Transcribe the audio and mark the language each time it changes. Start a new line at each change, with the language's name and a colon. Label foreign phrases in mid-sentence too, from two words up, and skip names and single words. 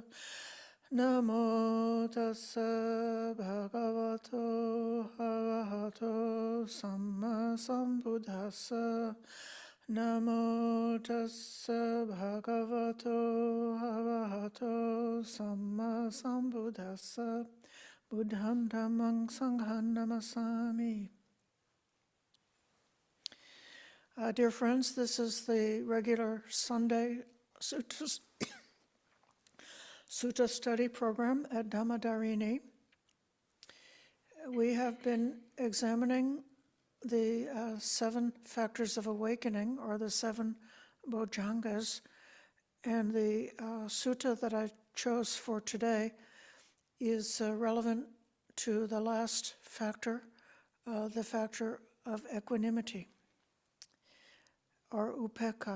Pali: Namo tassa bhagavato arahato samma sambuddhassa. Namo tassa bhagavato arahato samma sambuddhassa. Buddham dhammang sangham namasami.
English: Dear friends, this is the regular Sunday Sutta Study program at Dhammadharini. We have been examining the 7 factors of awakening, or the 7 bojjhangas, and the sutta that I chose for today is relevant to the last factor, the factor of equanimity, or upekkha.